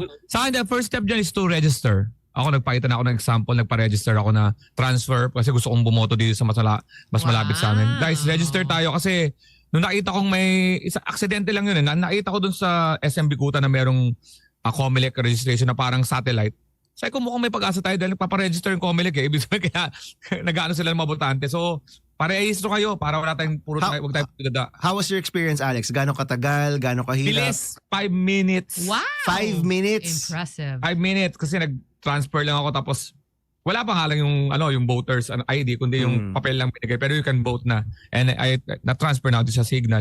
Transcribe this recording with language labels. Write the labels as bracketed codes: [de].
[tl] Sa akin, [en] the first step [tl] dyan [en] is to register. [tl] Ako nagpakita na ako ng example, nagpa-register ako na transfer kasi gusto kong bumoto dito sa mas malapit sa amin. Guys, register tayo kasi nung nakita kong aksidente lang yun nakita ko dun sa SM Bikuta na merong COMELEC registration na parang satellite. Sabi ko mukhang may pag-asa tayo dahil nagpaparegister yung Comelec eh. Ibig sabihin kaya nag-ano sila ng mga botante. So, parehistro kayo para wala tayong puro tayo, wag tayo pagdada. [en] How was your experience, Alex? [tl] Gano'ng katagal? Gano'ng kahirap? Bilis, 5 minutes. [en] Wow. 5 minutes? Impressive. [tl] 5 minutes kasi nag-transfer lang ako tapos wala pa nga lang yung voters ID kundi yung papel lang binigay pero [en] you can vote [tl] na. And I na-transfer na ako sa Signal.